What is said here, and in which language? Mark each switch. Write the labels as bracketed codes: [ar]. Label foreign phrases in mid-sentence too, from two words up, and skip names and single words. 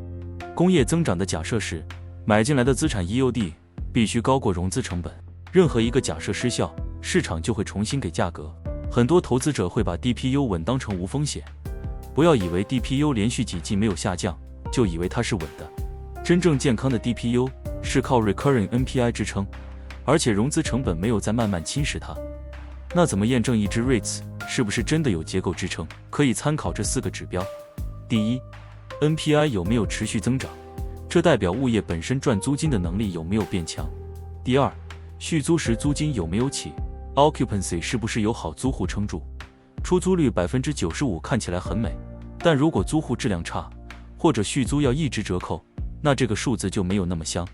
[zh] 工業增长的假設是買進來的資產 EOD 必須高過融資成本。任何一個假設失效，市場就會重新給價格。很多投資者會把 DPU 穩當成無風險，不要以為 DPU 連續幾季沒有下降，就以為它是穩的。真正健康的 DPU 是靠 [en] Recurring NPI [zh] 支撐，而且融資成本没有再慢慢侵蝕它。那怎麼驗證一支 REITs 是不是真的有結構支撐？可以參考這4個指標。第一， NPI 有沒有持續增長，這代表物業本身賺租金的能力有沒有變強。第二，續租時租金有沒有起， Occupancy 是不是有好租戶撐住，出租率 95% 看起來很美，但如果租戶質量差，或者續租要一直折扣，那這個數字就沒有那麼香。